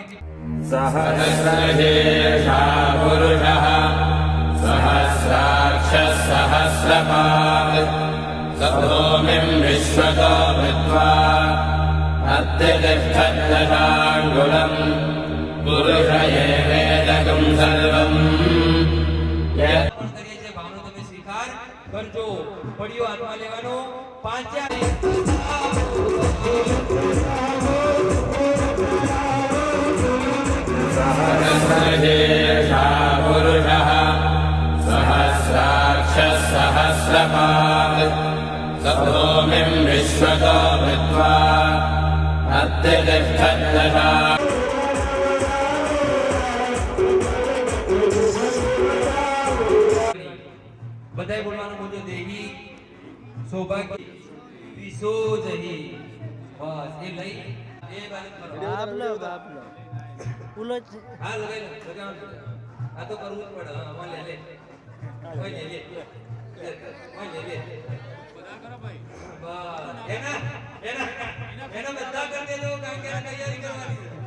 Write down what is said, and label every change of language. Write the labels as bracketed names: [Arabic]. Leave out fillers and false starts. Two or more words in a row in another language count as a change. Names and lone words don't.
[Sanskrit] सहस्रशीर्षा पुरुषः सहस्राक्षः सहस्रपात् सभूमिं विश्वतो कृत्वा अत्यतिष्ठद्दशाङ्गुलम् पुरुष एवेदकं सर्वम् [Gujarati] અર્પણ કરીએ છીએ ભાવનો તમે સ્વીકાર કરજો પડ્યો હાથમાં લેવાનો પાંચા [Sanskrit] सहस्रशीर्षा पुरुषः सहस्राक्षः सहस्रपात् सभूमिं विश्वतो कृत्वा अत्यतिष्ठद्दशा [Gujarati] બધાય બોલવાનું બોલજો [Sanskrit] देहि सौभाग्य विसो जहि [Gujarati] બસ એ લઈ એ બાજુ કરો હા લગાઈ લો લગાવો આ તો કરવું જ પડે હા આમાં લે લે ઓય લે લે ઓય લે લે બધા કરો ભાઈ બસ એના બધા કરી દેજો કારણ કે તૈયારી કરવાની